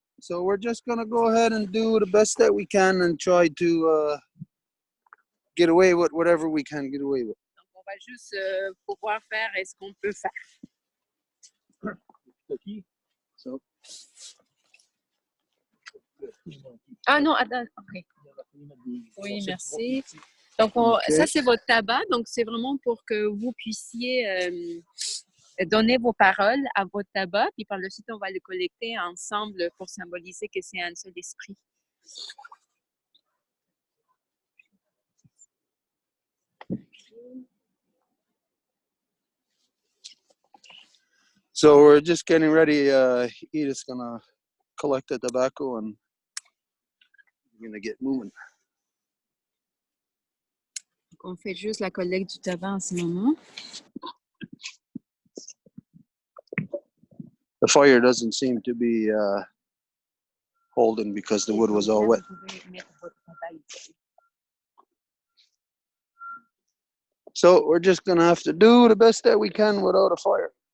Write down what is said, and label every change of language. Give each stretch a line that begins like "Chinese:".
English: So we're just going to go ahead and do the best that we can and try to get away with whatever we can get away with.
French: Donc, on va juste pouvoir faire ce qu'on peut faire.
English: So.
French: Ah non, attends, ok. Oui, merci. Donc, ça, c'est votre tabac. Donc, c'est vraiment pour que vous puissiez donner vos paroles à votre tabac. Puis, par la suite, on va le collecter ensemble pour symboliser que c'est un seul esprit.
English: So, we're just getting ready. Edith's going to collect the tobacco and we're going to get moving.
French: On fait juste la collecte du tabac en ce moment.
English: The fire doesn't seem to be holding because the wood was all wet. So we're just going to have to do the best that we can without a fire.